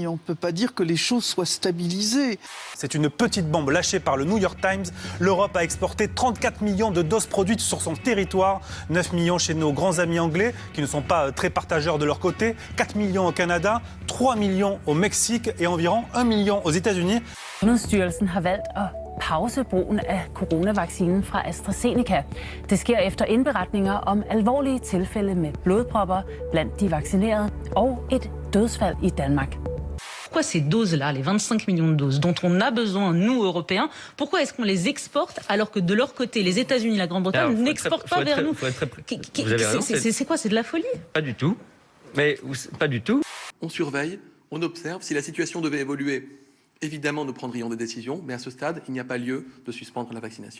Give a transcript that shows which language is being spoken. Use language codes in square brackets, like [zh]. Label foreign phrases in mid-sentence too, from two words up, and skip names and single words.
[fr] On ne peut pas dire que les choses soient stabilisées. C'est une petite bombe lâchée par le New York Times. L'Europe a exporté 34 millions de doses produites sur son territoire. 9 millions chez nos grands amis anglais, qui ne sont pas très partageurs de leur côté. 4 millions au Canada, 3 millions au Mexique et environ 1 million aux États-Unis. [da] Sundhedsstyrelsen har valgt at pause brugen af coronavaccinen fra AstraZeneca. Det sker efter indberetninger om alvorlige tilfælde med blodpropper blandt de vaccinerede og et dødsfald i Danmark. [fr] Pourquoi ces doses-là, les 25 millions de doses dont on a besoin, nous, Européens, pourquoi est-ce qu'on les exporte alors que de leur côté, les États-Unis et la Grande-Bretagne n'exportent pas vers nous? C'est quoi? C'est de la folie? Pas du tout. Mais pas du tout. On surveille, on observe. Si la situation devait évoluer, évidemment, nous prendrions des décisions, mais à ce stade, il n'y a pas lieu de suspendre la vaccination.